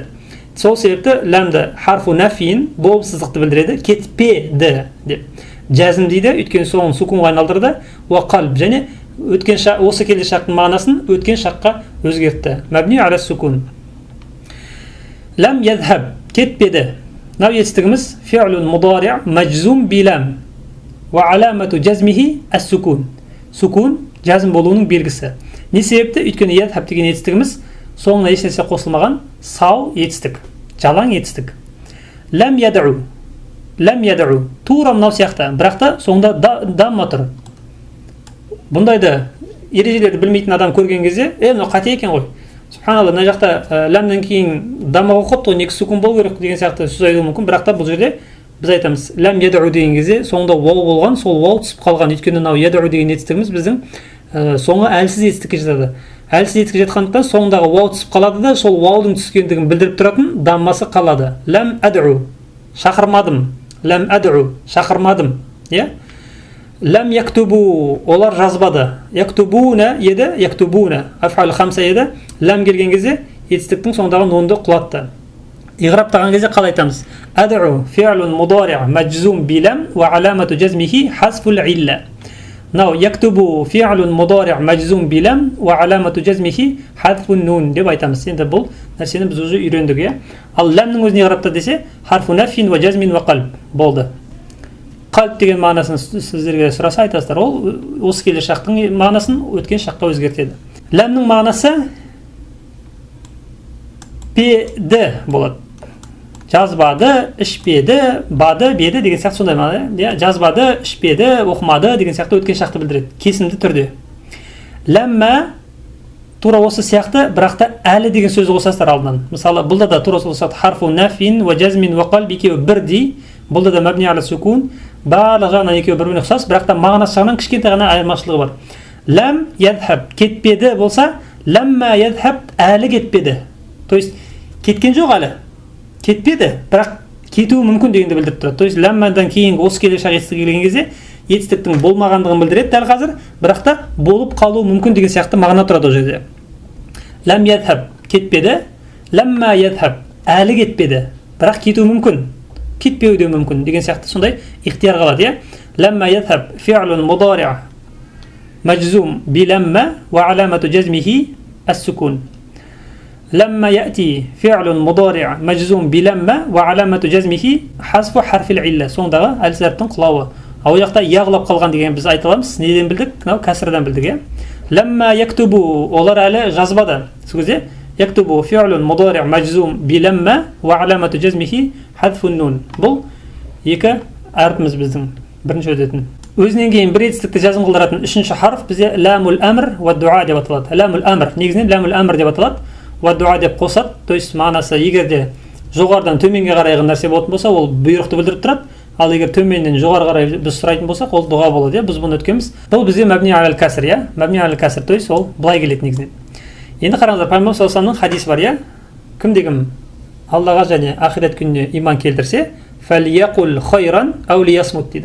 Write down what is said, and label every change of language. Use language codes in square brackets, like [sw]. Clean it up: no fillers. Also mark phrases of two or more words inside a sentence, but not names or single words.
[kk] Сол себепті ләмді [ar] حرف نفي, [kk] болымсыздықты білдіреді, кетпеді деп. Жазым дейді, өйткені соңын сүкунға айналдырды. [ar] وقلب, [kk] және осы келер шақтың мағынасын өткен шаққа өзгертті. [ar] مبني على السكون. لم يذهب, кетпеді. [kk] Мынау етістігіміз [ar] فعل مضارع مجزوم بلم. وعلامة جزمه السكون. [kk] Сукун жазым болуының белгісі. Не себепті? Өйткені ядхаб деген етістігіміз соңына ешнәрсе қосылмаған сау етістік, жалаң етістік. [ar] لم يدعُ. لم يدعُ. [kk] Тура мынау сияқты. Бірақ та соңында дамма тұр. Бұндайды ережелерді білмейтін адам көрген кезде, мынау қате екен ғой. Субханалла, мына жақта ләмнен кейін дамма қойыпты ғой, екі сукун болу керек деген сияқты сөз айтуы мүмкін. Бірақ та бұл жерде біз айтамыз, [ar] لم يدعُ [kk] деген кезде соңында вау болған, сол вау түсіп қалған. Өйткені мынау яд'у деген етістігіміз біздің соңы әлсіз етістікке жатады. Әлсіз етістікке жатқандықтан соңындағы вау түсіп қалады да, сол ваудың түскендігін білдіріп тұратын даммасы қалады. [ar] لم أدعُ. Шақырмадым. لم أدعُ. [kk] Шақырмадым. Иә? [ar] لم يكتبوا. [kk] Олар жазбады. Яктубуна еді, яктубуна. [ar] أفعال خمسة [kk] еді. Лам келген кезде етістіктің соңындағы нонды құлатты. Иғраптаған кезде қалай айтамыз? [ar] أدعو فعل مضارع مجزوم بلم وعلامة جزمه حذف العلة. نحو يكتبوا فعل مضارع مجزوم بلم وعلامة جزمه حذف النون [kk] деп айтамыз. Енді бұл нәрсені біз уже үйрендік, иә? Ал ләмнің өзін иғрапта десе [ar] حرف نفي وجزم وقلب [kk] болды. Қалб деген мағынасын сіздерге сұраса айтасыздар. Ол осы келер шақтың мағынасын өткен шаққа өзгертеді. Ләмнің мағынасы педі болады. Жазбады, ішпеді, бады, беді деген сияқты сондай мағына. Жазбады, ішпеді, оқымады деген сияқты өткен шақты білдіреді. Кесімді түрде. Ләммә тура осы сияқты, бірақ та әлі деген сөзді қосасыздар алдынан. Мысалы, бұлда да тура сол сияқты [ar] حرف نفي وجزم وقلب [kk] екеуі бірдей. Бұлда да [ar] مبني على السكون. [kk] Барлық жағынан екеуі бір-біріне ұқсас, бірақ та мағынасы жағынан кішкентай ғана айырмашылығы бар. [ar] لم يذهب [kk] кетпеді болса, [ar] لمّا يذهب [kk] әлі кетпеді. [ru] То есть [kk] кеткен жоқ әлі. Кетпеді, бірақ кетуі мүмкін дегенді білдіріп тұрады. [ru] То есть [kk] ләммәдан кейін осы келер шақ етістігі келген кезде етістіктің болмағандығын білдіреді дәл қазір, бірақ та болып қалуы мүмкін деген сияқты мағына тұрады ол жерде. [ar] لم يذهب [kk] кетпеді, [ar] لمّا يذهب [kk] әлі кетпеді, бірақ кетуі мүмкін, кетпеуі де мүмкін деген сияқты сондай ихтияр қалады, иә? [ar] لمّا يذهب فعل مضارع مجزوم بلمّا وعلامة جزمه السكون. لما يأتي فعل مضارع مجزوم بلما وعلامة جزمه حذف حرف العلة. [kk] Сондағы әлсіздіктің құлауы. Ал жақта яғлап қалған деген біз айта аламыз. Неден білдік? Мынау кәсірден білдік, иә? [ar] لمّا يكتبوا, [kk] олар әлі жазбады. Сол кезде [ar] يكتبوا فعل مضارع مجزوم بلمّا وعلامة جزمه حذف النون. [kk] Бұл екі әрпіміз біздің бірінші өтетін. Өзінен кейін бір етістікті жазым қылдыратын үшінші харф бізде [ar] لام الأمر والدعاء [kk] деп аталады. [ar] لام الأمر [kk] негізінен [ar] لام الأمر [kk] деп аталады. [ar] و دعاء [kk] деп қосады. [ru] То есть [kk] мағынасы егерде жоғарыдан төменге қарай нәрсе болатын болса, ол бұйрықты білдіріп тұрады. Ал егер төменнен жоғары қарай біз сұрайтын болсақ, ол дұға болады, иә? Біз бұны өткенбіз. Бұл бізде [ar] مبني على الكسر, [kk] иә? [ar] مبني على الكسر, [ru] то есть [kk] ол былай келеді негізінен. Енді қараңыздар, пайғамбар [ar] صلى الله عليه [kk] хадис бар, иә? Кім-кім Аллаға және ақирет күніне иман келтірсе, [ar] فليقل خيرا أو ليصمت [kk] дейді.